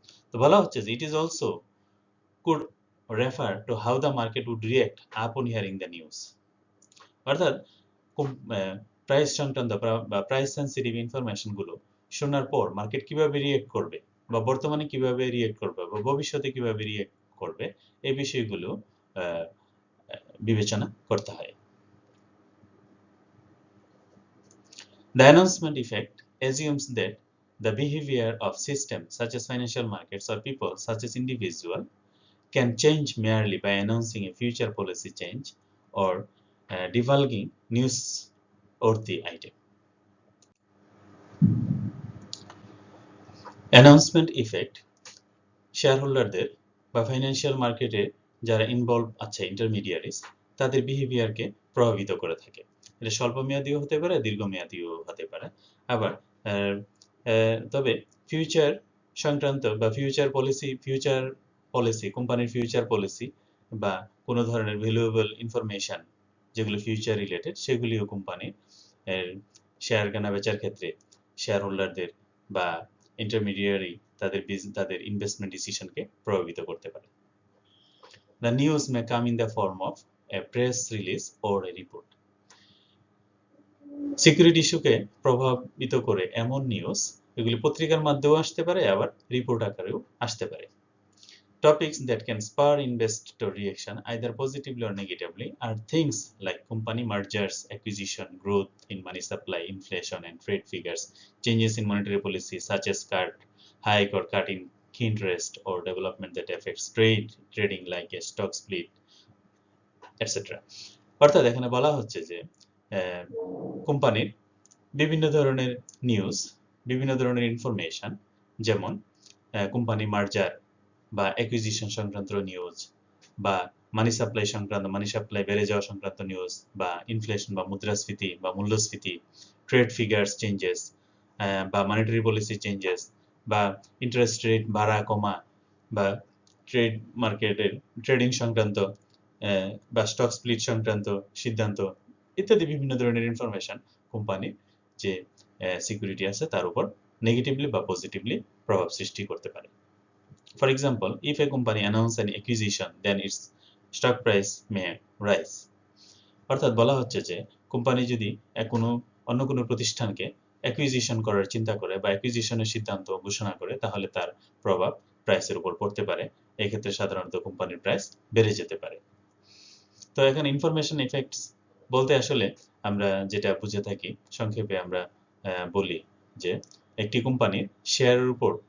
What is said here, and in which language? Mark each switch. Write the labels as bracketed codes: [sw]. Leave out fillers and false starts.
[bn] তো বলা হচ্ছে যে [en] it is also could refer to how the market would react upon hearing the news. [bn] অর্থাৎ প্রাইস সংক্রান্ত বা প্রাইস সেন্সিটিভ ইনফরমেশন গুলো শোনার পর মার্কেট কিভাবে রিয়েক্ট করবে বা বর্তমানে কিভাবে রিয়েক্ট করবে বা ভবিষ্যতে কিভাবে রিয়েক্ট করবে, এই বিষয়গুলো বিবেচনা করতে হয়। [en] The announcement effect assumes that the behavior of systems such as financial markets or people such as individual can change merely by announcing a future policy change or divulging newsworthy item. [bn] Announcement effect শেয়ারহোল্ডারদের বা financial মার্কেটে যারা involve আছে intermediaries, তাদের বিহেভিয়ারকে প্রভাবিত করে থাকে। এটা স্বল্পমেয়াদীও হতে পারে, দীর্ঘমেয়াদীও হতে পারে। আবার তবে ফিউচার সংক্রান্ত বা ফিউচার পলিসি কোম্পানির ফিউচার পলিসি বা কোনো ধরনের ভ্যালুয়েবল ইনফরমেশন যেগুলো ফিউচার রিলেটেড, সেগুলিও কোম্পানির শেয়ার কেনা বেচার ক্ষেত্রে শেয়ার হোল্ডারদের বা ইন্টারমিডিয়ারি তাদের ইনভেস্টমেন্ট ডিসিশনকে প্রভাবিত করতে পারে। [en] The news may come in the form of a press release or a report. [bn] Security ইস্যুকে প্রভাবিত করে এমন নিউজ, এগুলি পত্রিকার মাধ্যমেও আসতে পারে, আবার রিপোর্ট আকারেও আসতে পারে। [en] Topics that can spur investor reaction either positively or negatively are things like company mergers, acquisition, growth in money supply, inflation and trade figures, changes in monetary policy such as hike or cut in interest, or development that affects trading like a stock split, etc. [bn] অর্থাৎ এখানে বলা হচ্ছে যে কোম্পানির বিভিন্ন ধরনের news, বিভিন্ন ধরনের ইনফরমেশন, যেমন কোম্পানি মার্জার বা অ্যাকুইজিশন সংক্রান্ত নিউজ বা মানি সাপ্লাই বেড়ে যাওয়া সংক্রান্ত নিউজ বা ইনফ্লেশন বা মুদ্রাস্ফীতি বা মূল্যস্ফীতি, ট্রেড ফিগার্স চেঞ্জেস বা মনিটারি পলিসি চেঞ্জেস বা ইন্টারেস্ট রেট বাড়া কমা বা ট্রেড মার্কেটের ট্রেডিং সংক্রান্ত বা স্টক স্প্লিট সংক্রান্ত সিদ্ধান্ত ইত্যাদি বিভিন্ন ধরনের ইনফরমেশন কোম্পানির যে সিকিউরিটি আছে তার উপর নেগেটিভলি বা পজিটিভলি প্রভাব সৃষ্টি করতে পারে। [en] For example, if a company announces an acquisition, then its stock price may rise. [bn] অর্থাৎ বলা হচ্ছে যে কোম্পানি যদি অন্য কোনো প্রতিষ্ঠানকে অ্যাকুইজিশন করার চিন্তা করে বা অ্যাকুইজিশনের সিদ্ধান্ত ঘোষণা করে, তাহলে তার প্রভাব প্রাইসের উপর পড়তে পারে। এই ক্ষেত্রে সাধারণত কোম্পানির প্রাইস বেড়ে যেতে পারে। তো এখানে ইনফরমেশন ইফেক্টস বলতে আসলে আমরা যেটা বুঝে থাকি, সংক্ষেপে আমরা বলি যে একটি কোম্পানির শেয়ারের উপর